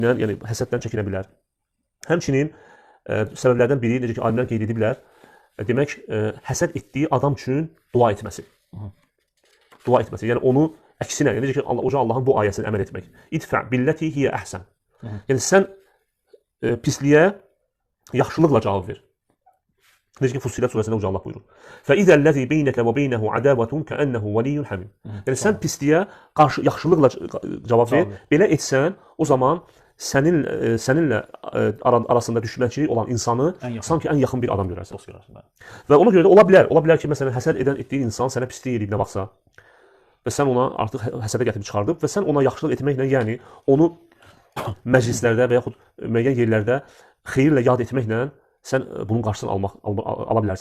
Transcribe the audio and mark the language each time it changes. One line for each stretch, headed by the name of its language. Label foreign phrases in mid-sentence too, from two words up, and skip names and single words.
Azerbaijani: yəni həsəddən çəkinə bilər. Həmçinin səbəblərdən biri, necə ki, alimlər qeyd ediblər, demək, həsəd etdiyi adam üçün dua etməsi. Dua etməsi, yəni onu əksinə, necə ki, Allahın bu ayəsini əməl etmək.
Arabic: ادفع بالتي هي أحسن.
Azerbaijani: Yəni, sən pisliyə yaxşılıqla cavab ver. Necə ki, Fussilat surəsində Uca Allah buyurur.
Arabic: فَإِذَا بَيْنَكَ وَبَيْنَهُ عَدَاوَةٌ كَأَنَّهُ وَلِيٌّ حَمِيمٌ.
Azerbaijani: Yəni, sən pisliyə qarşı yaxşılıqla cavab ver. Belə etsən, o zaman səninlə arasında düşmənçilik olan insanı sanki ən yaxın bir adam görərsən. Və ona görə də ola bilər ki, məsələn, həsəd etdiyin insan sənə pislik edib nə vaxtsa və sən ona artıq həsədə gətirib çıxardıb və sən ona yaxşılıq etməklə, yəni onu məclislərdə və yaxud müəyyən yerlərdə xeyirlə yad etməklə sən bunun qarşısını ala bilərsən.